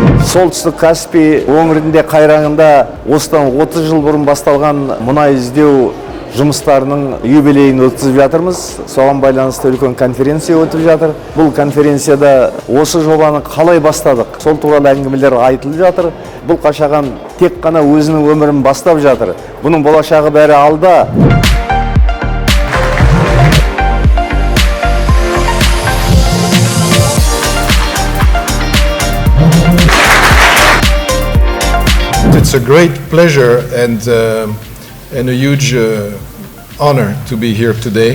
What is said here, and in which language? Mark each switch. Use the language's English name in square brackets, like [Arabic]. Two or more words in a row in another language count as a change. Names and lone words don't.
[Kazakh] Солтүстік Каспий өңірінде қайраңында осыдан 30 жыл бұрын басталған мұнай іздеу жұмыстарының юбилейін өткізіп жатырмыз. Соған байланысты үлкен конференция өтіп жатыр. Бұл конференцияда осы жобаны қалай бастадық, сол туралы әңгімелер айтылып жатыр. Бұл қашаған тек қана өзінің өмірін бастап жатыр. Бұның болашағы бәрі алда. [English] It's a great pleasure and a huge honor to be here today.